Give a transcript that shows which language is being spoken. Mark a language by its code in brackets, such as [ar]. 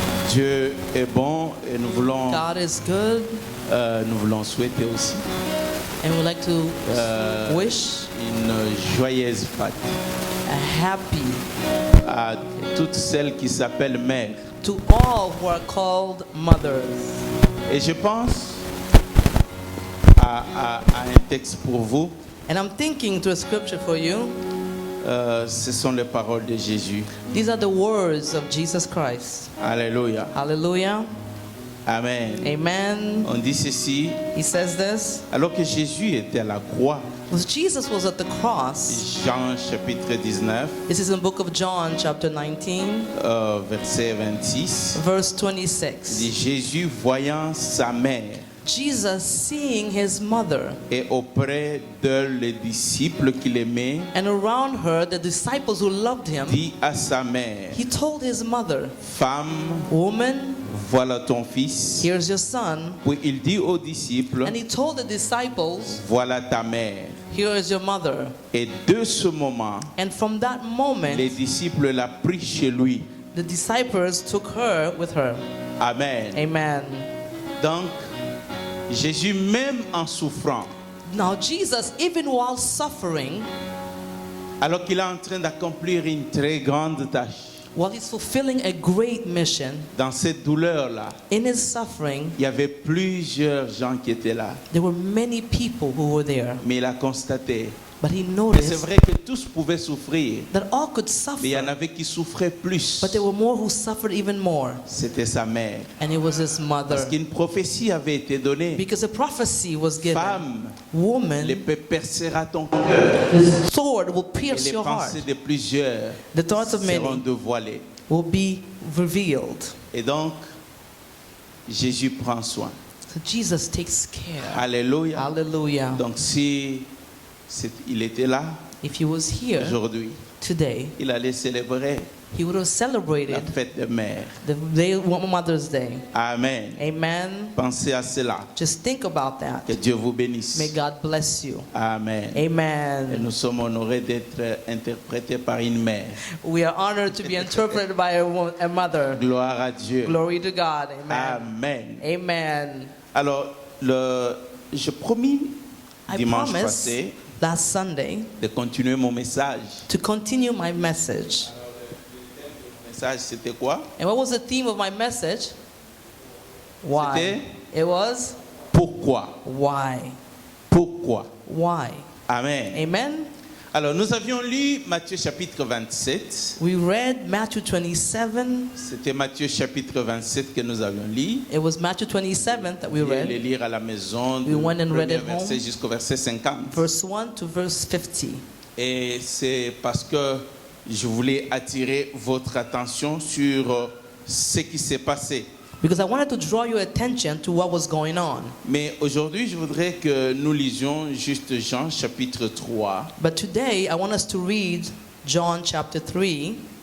[fr] Dieu est bon et nous voulons [en] God is good, [fr] souhaiter aussi [en] and we'd like to wish [fr] une joyeuse fête [en] a happy [fr] à toutes celles qui s'appellent mères. [en] to all who are called mothers. [fr] Et je pense à un texte pour vous. [en] And I'm thinking to a scripture for you. [fr] Ce sont les paroles de Jésus. [en] These are the words of Jesus Christ. [fr] Alléluia. [en] Hallelujah. [fr] Amen. [en] Amen. [fr] On dit ceci, [en] He says this. [fr] alors que Jésus était à la croix, [en] When Jesus was at the cross, [fr] Jean chapitre 19, [en] this is in the book of John, chapter 19, [fr] verset 26, [en] verse [fr] dit [en] 26. [fr] Jésus voyant sa mère [en] Jesus, seeing his mother, [fr] et auprès d'elle les disciples qu'il aimait, [en] and around her the disciples who loved him, [fr] dit à sa mère, [en] he told his mother, [fr] femme, [en] "Woman, [fr] voilà ton fils. [en] here's your son." [fr] Puis il dit aux disciples, [en] And he told the disciples, [fr] voilà ta mère. [en] "Here is your mother." [fr] Et de ce moment, [en] And from that moment, [fr] les disciples l'ont pris chez lui. [en] the disciples took her with her. [fr] Amen. [en] Amen. [fr] Donc, Jésus, même en souffrant, [en] Now Jesus, even while suffering, [fr] alors qu'il est en train d'accomplir une très grande tâche, [en] while he's fulfilling a great mission, [fr] dans cette douleur-là, [en] in his suffering, [fr] il y avait plusieurs gens qui étaient là. [en] there were many people who were there. [fr] Mais il a constaté [en] But he [fr] que c'est [en] noticed [fr] vrai que tous pouvaient souffrir, [en] that all could [fr] mais il y en [en] suffer, [fr] avait qui souffraient plus. [en] but there were more who suffered even more. [fr] C'était sa mère. [en] And it was his [fr] Parce [en] mother. [fr] qu'une prophétie avait été donnée. [en] Because a prophecy was given. [fr] Femme, [en] Woman, [fr] l'épée percera ton cœur. [en] the sword will [fr] Et [en] pierce [fr] les [en] your heart. [fr] pensées de plusieurs [en] The thoughts of [fr] seront [en] many [fr] dévoilées. [en] will be revealed. [fr] Et donc, Jésus prend soin. [en] So Jesus takes care. [fr] Alléluia. [en] Hallelujah. [fr] Donc, si il était là [en] If he was here [fr] aujourd'hui, [en] today, [fr] il allait célébrer [en] he would have [fr] la [en] celebrated [fr] fête des mères. [en] the day, Mother's Day. [fr] Amen. [en] Amen. [fr] Pensez à cela. [en] Just think about that. [fr] Que Dieu vous bénisse. [en] May God bless you. [fr] Amen. Et [en] Amen. [fr] nous sommes honorés d'être interprétés par une mère. [en] We are honored to be interpreted by a mother. [fr] Gloire à Dieu. [en] Glory to God. Amen. [fr] Amen. [en] Amen. [fr] Alors, je promis [en] I [fr] dimanche [en] promised [fr] passé [en] last Sunday [fr] de continuer mon message. [en] to continue my message. [fr] Le message, c'était quoi? [en] And what was the theme of my message? Why? It was [fr] Pourquoi? [en] why. [fr] Pourquoi? [en] Why? [fr] Amen. [en] Amen. [fr] Alors, nous avions lu Matthieu chapitre 27. [en] We read Matthew 27. [fr] C'était Matthieu chapitre 27 que nous avions lu. [en] It was Matthew 27 that we [fr] Vous pouvez le [en] read, [fr] lire à la maison, [en] We [fr] du [en] went and read [fr] premier [en] it home. [fr] verset jusqu'au verset 50. [en] verse 1 to verse 50. [fr] Et c'est parce que je voulais attirer votre attention sur ce qui s'est passé. [en] Because I wanted to draw your attention to what was going on. [fr] Mais aujourd'hui, je voudrais que nous lisions juste Jean chapitre 3. [en] But today, I want us to read John chapter 3.